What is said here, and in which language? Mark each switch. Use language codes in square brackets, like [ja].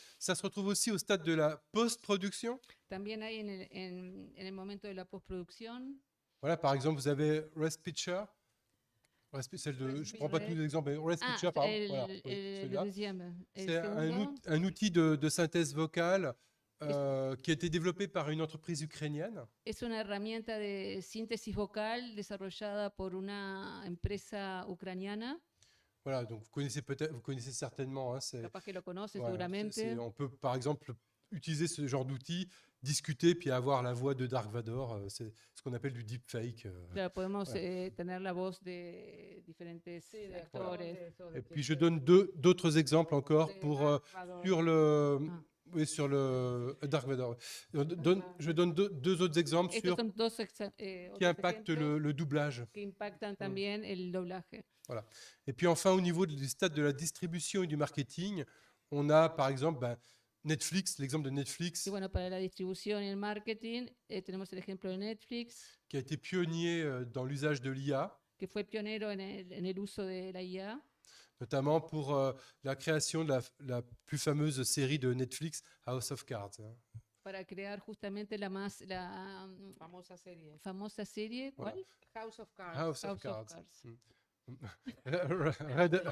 [fr] Ça se retrouve aussi au stade de la post-production. [es] También hay en el momento de la postproducción. [fr] Voilà, par exemple, vous avez Rest Picture. Je ne prends pas tous les exemples, mais Rest Ah, Picture, par exemple. Voilà, oui, le celui-là. deuxième. El C'est [es] segundo [fr] un outil de synthèse vocale qui a été développé par une entreprise ukrainienne. [es] es una herramienta de síntesis vocal desarrollada por una empresa ucraniana. [fr] Voilà, donc vous connaissez certainement. [es] Capaz que lo conoce [fr] Voilà, [es] seguramente. [fr] on peut, par exemple, utiliser ce genre d'outil, discuter, puis avoir la voix de Dark Vador. C'est ce qu'on appelle du deepfake. [es] Claro, podemos [fr] Voilà. [es] tener la voz de diferentes actores. [fr] Et puis je donne d'autres exemples encore pour sur le Ah. oui, sur le Dark Vador. Je donne deux autres exemples [es] Estos [fr] sur [es] son dos [fr] qui [es] otros [fr] impactent [es] ejemplos [fr] le doublage. [es] que impactan también el doblaje. [fr] Et puis enfin, au niveau du stade de la distribution et du marketing, on a par exemple Netflix, l'exemple de Netflix, [es] Y bueno, para la distribución y el marketing tenemos el ejemplo de Netflix, [fr] qui a été pionnier dans l'usage de l'IA, [es] que fue pionero en el uso de la IA, [fr] notamment pour la création de la plus fameuse série de Netflix, House of Cards. [es] para crear justamente la Famosa serie. famosa serie. [fr] Voilà. [es] ¿Cuál? [en] House of Cards. House of House of Cards. Cards. Red-